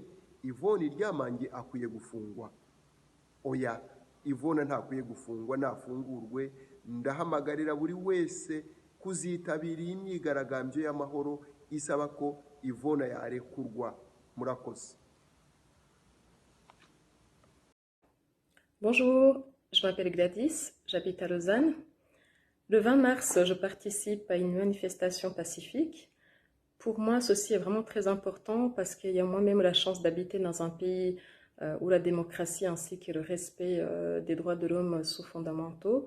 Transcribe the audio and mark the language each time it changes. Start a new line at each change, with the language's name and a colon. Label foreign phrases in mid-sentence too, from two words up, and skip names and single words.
Kinyarwanda: Ivona Iryamange akwiye gufungwa. Oya, Ivona ntakwiye gufungwa, nafungurwe. Ndahamagarira buri wese kuzitabira imyigaragambyo y'amahoro isaba ko Ivona yarekurwa. Murakoze.
French: Bonjour, je m'appelle Gladys, j'habite à Lausanne. Le 20 mars, je participe à une manifestation pacifique. Pour moi, ceci est vraiment très important parce qu'il y a moi-même la chance d'habiter dans un pays où la démocratie ainsi que le respect des droits de l'homme sont fondamentaux.